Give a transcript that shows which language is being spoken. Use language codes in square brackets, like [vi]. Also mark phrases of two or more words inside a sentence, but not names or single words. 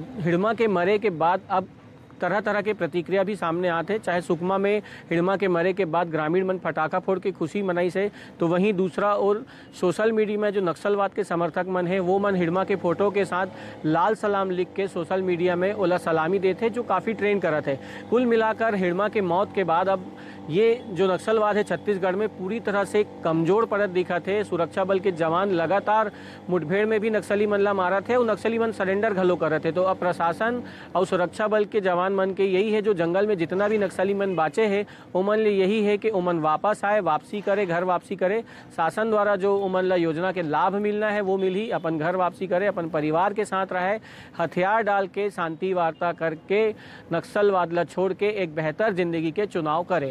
[hne] हिड़मा के मरे के बाद अब तरह तरह के प्रतिक्रिया भी सामने आते, चाहे सुकमा में हिड़मा के मरे के बाद ग्रामीण मन पटाखा फोड़ के खुशी मनाई से, तो वहीं दूसरा और सोशल मीडिया में जो नक्सलवाद के समर्थक मन है वो मन हिड़मा के फोटो के साथ लाल सलाम लिख के सोशल मीडिया में ओला सलामी देते, जो काफ़ी ट्रेंड करत है। कुल मिलाकर हिड़मा के मौत के बाद अब ये जो नक्सलवाद है छत्तीसगढ़ में पूरी तरह से कमज़ोर पड़त दिखा थे। सुरक्षा बल के जवान लगातार मुठभेड़ में भी नक्सली मन ला मारा थे और नक्सली मन सरेंडर घलो करत थे। तो अब प्रशासन और सुरक्षा बल के जवान मन के यही है, जो जंगल में जितना भी नक्सली मन बाचे हैं उमन ले यही है कि उमन वापस आए, वापसी करे, घर वापसी करे। शासन द्वारा जो उमन ला योजना के लाभ मिलना है वो मिली, अपन घर वापसी करे, अपन परिवार के साथ रहे, हथियार डाल के शांति वार्ता करके नक्सलवाद ला छोड़ के एक बेहतर जिंदगी के चुनाव करे।